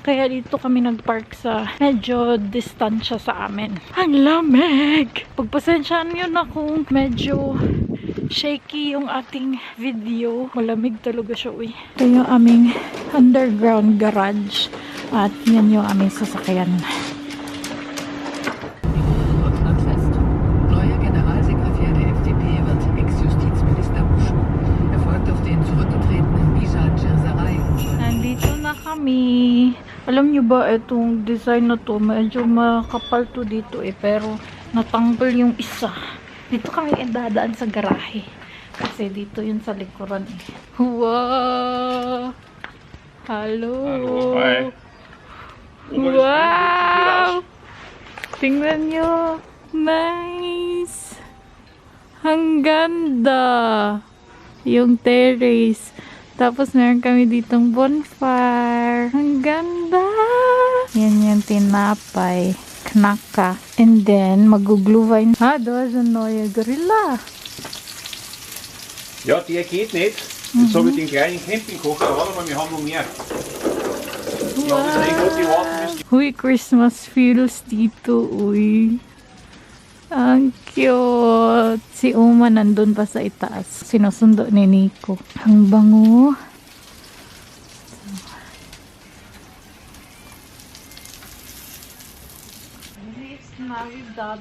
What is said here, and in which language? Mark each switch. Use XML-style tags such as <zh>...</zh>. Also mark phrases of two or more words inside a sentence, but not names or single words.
<tl>Kaya dito kami nagpark sa medyo distansya sa amin. Ang lamig! Pagpasensyaan yun akong medyo shaky yung ating video. Malamig talaga siya, uy. Ito yung aming underground garage. At yan yung aming sasakyan.</tl> <de>Fest. Neuer Generalsekretär der FDP wird Ex-Justizminister Busch. Er folgt auf den zurückgetretenen Bijan Cirsaray.</de> <tl>Nandito na kami. Alam nyo ba, itong design na to, medyo makapal to dito pero natanggal yung isa. Dito kami dadaan sa garahe. Kasi dito yun sa likuran eh. Wow! Hello! Hi. Wow! Tingnan nyo. Nice! Ang ganda! Yung terrace. Tapos meron kami ditong bonfire. Ang ganda! Yan yung tinapay.</tl> <en>Knaka. And then,</en> <tl>mag-glühwein.</tl> <de>Ah, da ist ein neuer Gorilla. Ja, der geht nicht. Jetzt habe ich den kleinen Campingkocher, aber wir haben noch mehr. Ja, das ist gerade die warten müssen.</de> <tl>Uy,</tl> <en>Christmas feels</en> <tl>dito, uy. Ang cute. Si Uma nandun pa sa itaas. Sinusundo ni Nico. Ang bango.</tl> <en>It's Navidad.</en>